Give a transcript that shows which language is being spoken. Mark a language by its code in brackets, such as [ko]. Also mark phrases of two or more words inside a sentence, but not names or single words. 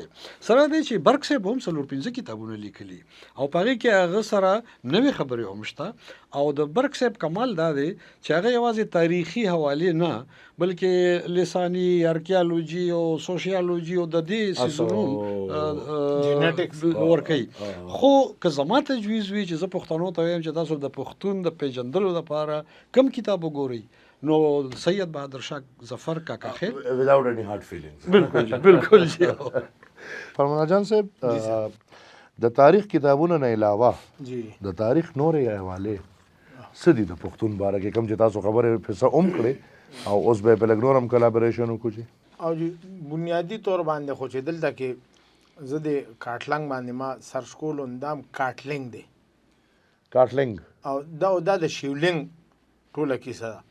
[ps] سره دی چې برق صاحب هم 4-5 کتابونه لیکلي او په هغې کې هغه سره نوې خبرې هم شته او د برق صاحب کمال دا دی چې هغه یوازې تاریخي حوالې نه بلکې لساني ارکیالوجي او سوشیالوجي او د دې سیزونو ورکوي. خو که زما تجویز وي چې زه پښتنو ته وایم چې تاسو د پښتون د پیژندلو لپاره کوم کتاب وګورئ نو سید بهادر شاه ظفر کاکا خیل [en] without any hard feelings. [ps] بالکل جی. فرمان جان صاحب د تاریخ کتابونو نه علاوه د تاریخ نورې حوالې څه دي د پښتون باره کې کوم چې تاسو خبرې پسې هم کړې او اوس به په لږ نور هم کلابریشن وکړو او بنیادی طور باندې خو چې دلته کې زه د کاټلنګ باندې ما سرچ کولو اندام کاټلنګ دی او دا د شیولنګ ټوله کیسه ده.